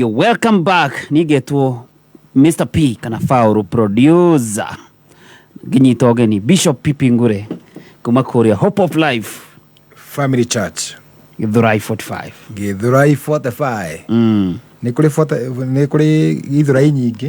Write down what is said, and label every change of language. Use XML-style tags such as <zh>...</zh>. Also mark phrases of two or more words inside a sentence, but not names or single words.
<en>Welcome back.</en> <ki>Nigetwo Mr. P kana Fauru producer. Ginyitoge ni Bishop Pipi Ngure kuma Korea Hope of Life Family Church Githurai 45. Githurai 45. Ni kuri Githurai nyingi.</ki>